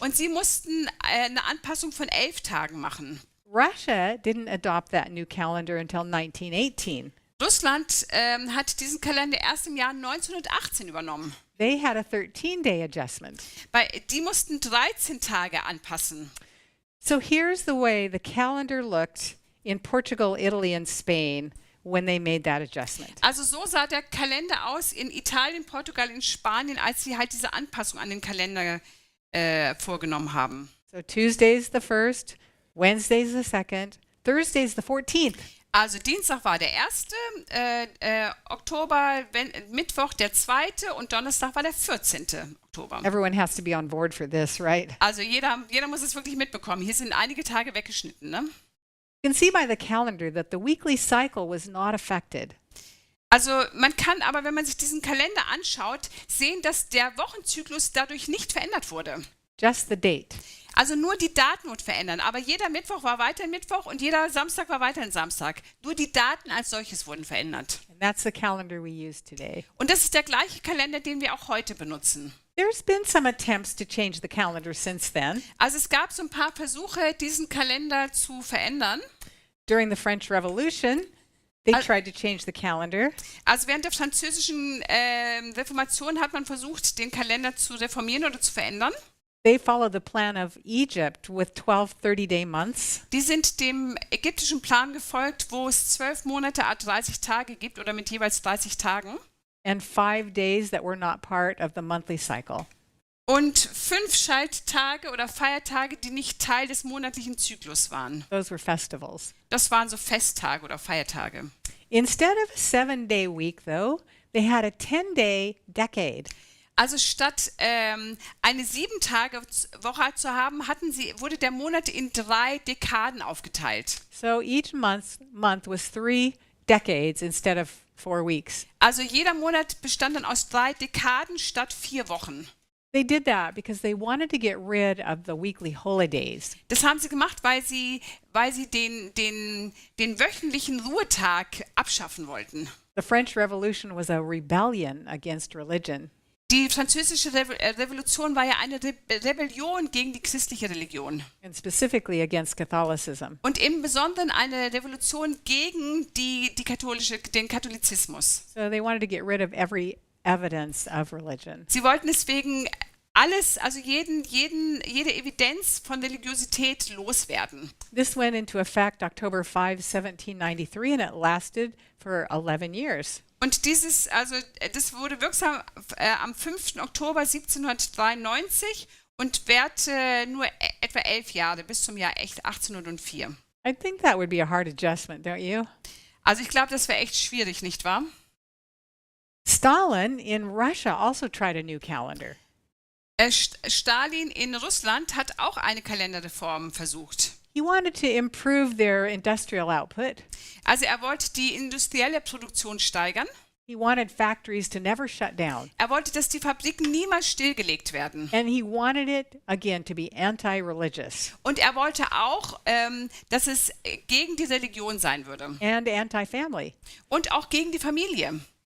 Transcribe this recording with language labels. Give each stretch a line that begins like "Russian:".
German: Und sie mussten eine Anpassung von 11 Tagen machen.
English: Russia didn't adopt that new calendar until 1918.
German: Russland hat diesen Kalender erst im Jahr 1918 übernommen.
English: They had a 13-day adjustment.
German: Die mussten 13 Tage anpassen.
English: So here's the way the calendar looked in Portugal, Italy, and Spain when they made that adjustment.
German: Also so sah der Kalender aus in Italien, Portugal, in Spanien, als sie halt diese Anpassung an den Kalender vorgenommen haben.
English: So Tuesday's the 1st, Wednesday's the 2nd, Thursday's the 14th.
German: Also Dienstag war der 1. Oktober, Mittwoch der 2. und Donnerstag war der 14. Oktober.
English: Everyone has to be on board for this, right?
German: Also jeder muss es wirklich mitbekommen. Hier sind einige Tage weggeschnitten. Ne?
English: You can see by the calendar that the weekly cycle was not affected.
German: Also man kann aber, wenn man sich diesen Kalender anschaut, sehen, dass der Wochenzyklus dadurch nicht verändert wurde.
English: Just the date.
German: Also nur die Daten wurden verändert. Aber jeder Mittwoch war weiterhin Mittwoch und jeder Samstag war weiterhin Samstag. Nur die Daten als solches wurden verändert.
English: And that's the calendar we use today.
German: Und das ist der gleiche Kalender, den wir auch heute benutzen.
English: There's been some attempts to change the calendar since then.
German: Also es gab so ein paar Versuche, diesen Kalender zu verändern.
English: During the French Revolution, they tried to change the calendar.
German: Also während der französischen Reformation hat man versucht, den Kalender zu reformieren oder zu verändern.
English: They followed the plan of Egypt with 12 30-day months.
German: Die sind dem ägyptischen Plan gefolgt, wo es 12 Monate, 30 Tage gibt oder mit jeweils 30 Tagen.
English: And 5 days that were not part of the monthly cycle.
German: Und 5 Schalttage oder Feiertage, die nicht Teil des monatlichen Zyklus waren.
English: Those were festivals.
German: Das waren so Festtage oder Feiertage.
English: Instead of a 7-day week, though, they had a 10-day decade.
German: Also statt eine 7-Tage-Woche zu haben, wurde der Monat in 3 Dekaden aufgeteilt.
English: So each month was 3 decades instead of 4 weeks.
German: Also jeder Monat bestand dann aus 3 Dekaden statt 4 Wochen.
English: They did that because they wanted to get rid of the weekly holidays.
German: Das haben sie gemacht, weil sie den wöchentlichen Ruhetag abschaffen wollten.
English: The French Revolution was a rebellion against religion.
German: Die französische Revolution war ja eine Rebellion gegen die christliche Religion.
English: And specifically against Catholicism.
German: Und im Besonderen eine Revolution gegen den Katholizismus.
English: So they wanted to get rid of every evidence of religion.
German: Sie wollten deswegen alles, also jede Evidenz von Religiosität loswerden.
English: This went into effect October 5, 1793, and it lasted for 11 years.
German: Und das wurde wirksam am 5. Oktober 1793 und währte nur etwa 11 Jahre, bis zum Jahr 1804.
English: I think that would be a hard adjustment, don't you?
German: Also ich glaube, das wäre echt schwierig, nicht wahr?
English: Stalin in Russia also tried a new calendar.
German: Stalin in Russland hat auch eine Kalenderreform versucht.
English: He wanted to improve their industrial output.
German: Also er wollte die industrielle Produktion steigern.
English: He wanted factories to never shut down.
German: Er wollte, dass die Fabriken niemals stillgelegt werden.
English: And he wanted it, again, to be anti-religious.
German: Und er wollte auch, dass es gegen die Religion sein würde.
English: And anti-family.
German: Und auch gegen die Familie.